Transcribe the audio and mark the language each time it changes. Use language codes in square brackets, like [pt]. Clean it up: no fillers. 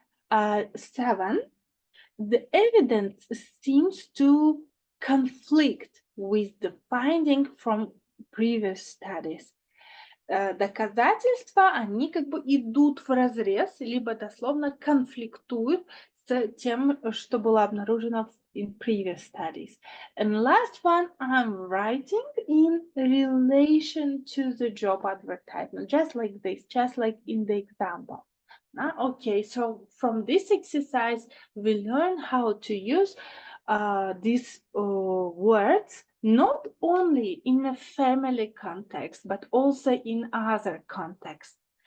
[en] 7. The evidence seems to conflict with the finding from previous studies. [ru] Доказательства, они как бы идут вразрез, либо дословно конфликтуют с тем, что было обнаружено [en] in previous studies. And last one, I'm writing in relation to the job advertisement, just like this, just like in the example. Okay, so from this exercise, we learn how to use these words not only in a family context, but also in other contexts.